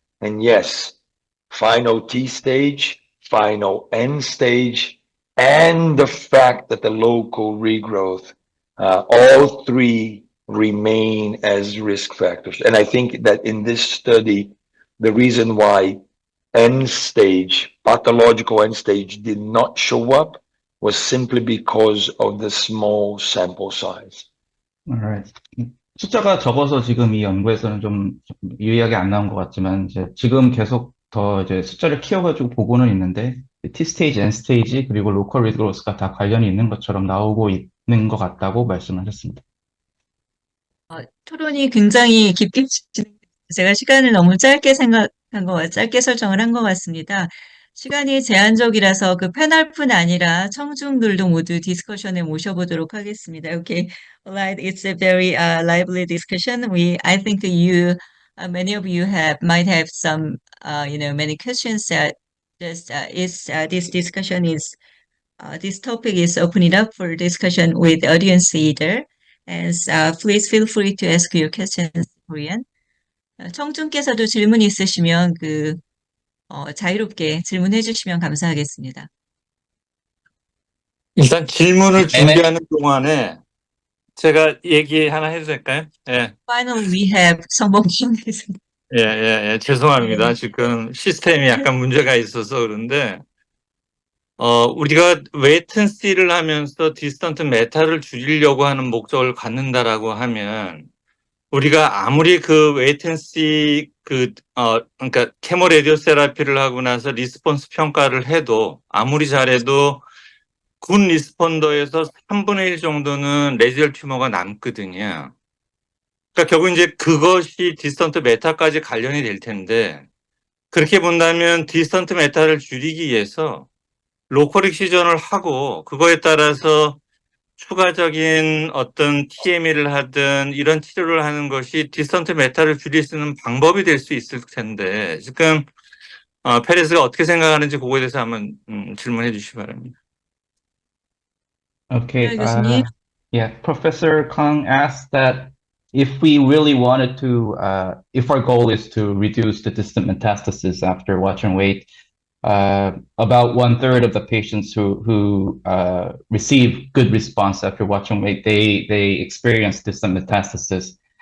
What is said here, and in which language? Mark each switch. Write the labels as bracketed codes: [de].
[en] And yes, final T stage, final N stage, and the fact that the local regrowth, all three remain as risk factors. And I think that in this study, the reason why end stage, pathological end stage did not show up was simply because of the small sample size. Alright. [ko] 숫자가 적어서 지금 이 연구에서는 좀 유의하게 안 나온 것 같지만, 이제 지금 계속 더 이제 숫자를 키워가지고 보고는 있는데, T 스테이지, N 스테이지, 그리고 로컬 리그로스가 다 관련이 있는 것처럼 나오고 있는 것 같다고 말씀하셨습니다. 토론이 굉장히 깊게 제가 시간을 너무 짧게 짧게 설정을 한 것 같습니다. 시간이 제한적이라서 그 패널뿐 아니라 청중들도 모두 디스커션에 모셔보도록 하겠습니다. [en] Okay, alright, it's a very lively discussion. I think many of you might have some, many questions that this discussion is. This topic is opening up for discussion with the audience either. And please feel free to ask your questions in Korean. [ko] 청중께서도 질문 있으시면 자유롭게 질문해 주시면 감사하겠습니다. 일단 질문을 준비하는 동안에 제가 얘기 하나 해도 될까요? 예. [en] Finally, we have 성범 교수님. [ko] 예, 죄송합니다. 지금 시스템이 약간 문제가 있어서 그런데, 우리가 웨이턴시를 하면서 디스턴트 메타를 줄이려고 하는 목적을 갖는다라고 하면, 우리가 아무리 그 웨이턴시 그러니까 케모 라디오 세라피를 하고 나서 리스폰스 평가를 해도 아무리 잘해도 굿 리스폰더에서 3분의 1 정도는 레지얼 튜머가 남거든요. 그러니까 결국 이제 그것이 디스턴트 메타까지 관련이 될 텐데, 그렇게 본다면 디스턴트 메타를 줄이기 위해서 로컬 익시전을 하고 그거에 따라서 추가적인 어떤 TME를 하든 이런 치료를 하는 것이 디스턴트 메타를 줄일 수 있는 방법이 될 수 있을 텐데, 지금 페레스가 어떻게 생각하는지 그거에 대해서 한번 질문해 주시기 바랍니다. [en] Okay, [ko] 교수님. [en] yeah, Professor Kang asked that if we really wanted to, if our goal is to reduce the distant metastasis after watch and wait, about 1/3 of the patients who receive good response after watch and wait, they experience distant metastasis.